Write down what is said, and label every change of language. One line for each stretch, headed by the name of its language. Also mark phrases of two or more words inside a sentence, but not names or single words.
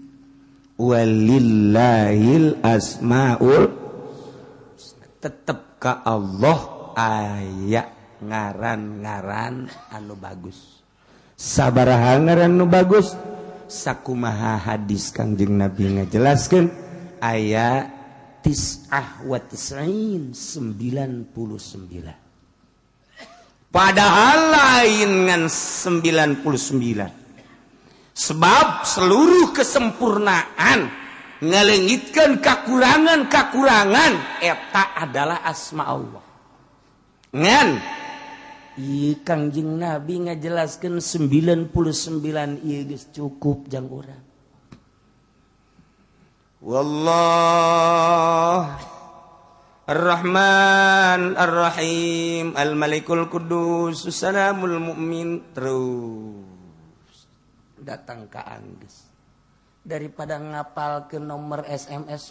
Arabic: Walillahil asmaul
Sundanese: tetep ka Allah aya ngaran-ngaran anu bagus. sabaraha ngaran nu bagus sakumaha hadis Kangjeng Nabi ngajelaskeun aya
Arabic: tis'ah wa tis'in
Sundanese: 99 padahal lain ngan 99 sebab seluruh kesempurnaan ngalengitkeun kakurangan eta adalah asma Allah ngan ieu Kangjeng Nabi ngajelaskeun 99 ieu geus cukup jang urang
Arabic: wallah Ar-Rahman Ar-Rahim Al-Malikul Qudus Salamul Mu'min
Sundanese: terus datang ka anggeus daripada ngapalkeun nomor SMS